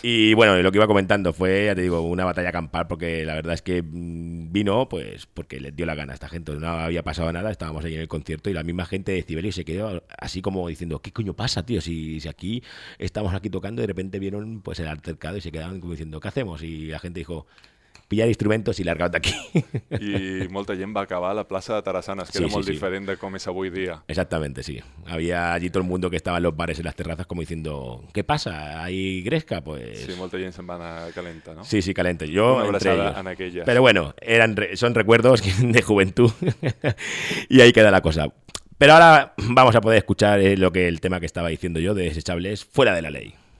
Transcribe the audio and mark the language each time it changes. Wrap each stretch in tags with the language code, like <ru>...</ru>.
<es>Y bueno, lo que iba comentando fue, ya te digo, una batalla campal, porque la verdad es que vino pues porque le dio la gana a esta gente. No había pasado nada, estábamos ahí en el concierto y la misma gente de Cibelius se quedó así como diciendo, ¿qué coño pasa, tío? Si aquí estamos aquí tocando y de repente vieron pues el altercado y se quedaron como diciendo, ¿qué hacemos? Y la gente dijo... pillar instrumentos</es> <ca>i largar-te aquí. I molta gent va acabar a la plaça de Tarassanes, que sí, era sí, molt sí. diferent de com és avui dia. Exactament, sí.</ca> <es>Había allí todo el mundo que estaba en los bares, en las terrazas, como diciendo, ¿qué pasa? ¿Hay gresca? Pues...</es> <ca>sí, molta gent se'n va anar calenta, no? Sí, sí, calenta. Jo,</ca> <es>entre ellos.</es> <ca>En aquelles.</ca> <es>Però bueno, son recuerdos de juventud. I ahí queda la cosa.</es> <ca>Però ara</ca> <es>vamos a poder escuchar lo que el tema que estaba diciendo yo de Desechables, Fuera de la Ley.</es>